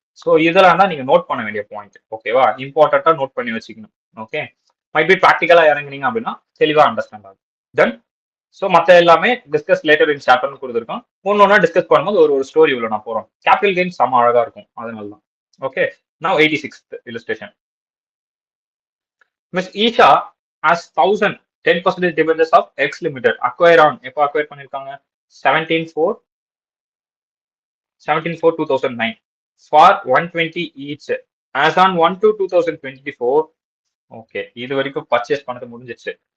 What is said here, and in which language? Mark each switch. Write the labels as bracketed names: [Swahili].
[Tamil] So இதெல்லாம் தான் நீங்க நோட் பண்ண வேண்டிய பாயிண்ட். ஓகேவா? இம்பார்ட்டன்டா நோட் பண்ணி வச்சுக்கணும். ஓகே, மைட் பி ப்ராக்டிகலா இறங்குனீங்க அப்படின்னா தெளிவா அண்டர்ஸ்டாண்ட் ஆகும். தென் சோ மத்த எல்லாமே டிஸ்கஸ் லேட்டர் இன் சாப்டர்னு கொடுத்துருக்கோம். ஒன்னொன்னா டிஸ்கஸ் பண்ணும்போது ஒரு ஸ்டோரி உள்ள நான் போறோம். கேபிட்டல் கெயின் செம அழகா இருக்கும், அதனால தான். [English] Okay, now 86th illustration. Miss Isha has 10% debentures of X Limited. Acquire on [Tamil] எப்போ அக்வயர் பண்ணிருக்காங்க, [English] 17/4/2009 for 120 each. As on 1/2/2024, [Tamil] okay இது வரைக்கும் பர்ச்சேஸ் பண்ணது முடிஞ்சிச்சு.